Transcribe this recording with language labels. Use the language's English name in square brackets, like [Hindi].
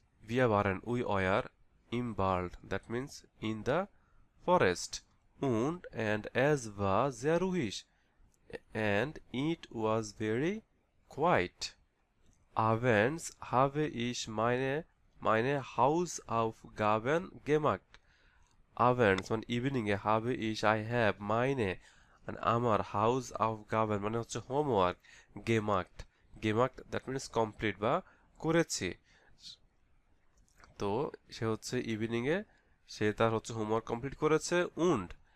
[German] Wir waren, [English] we were [German] im Wald, [English] that means in the forest। And [German] es war sehr ruhig, [English] and it was very quiet। [German] Abends habe ich meine Hausaufgaben gemacht। Abends [Bangla] মানে evening A, [German] habe ich, [English] I have, [German] meine [Bangla] মানে আমার, [German] Hausaufgaben [Bangla] মানে হচ্ছে homework, [German] gemacht [English] that means [Bangla] complete বা করেছি। তো সে হচ্ছে evening এ সে তার হচ্ছে হোমওয়ার্ক কমপ্লিট করেছে। und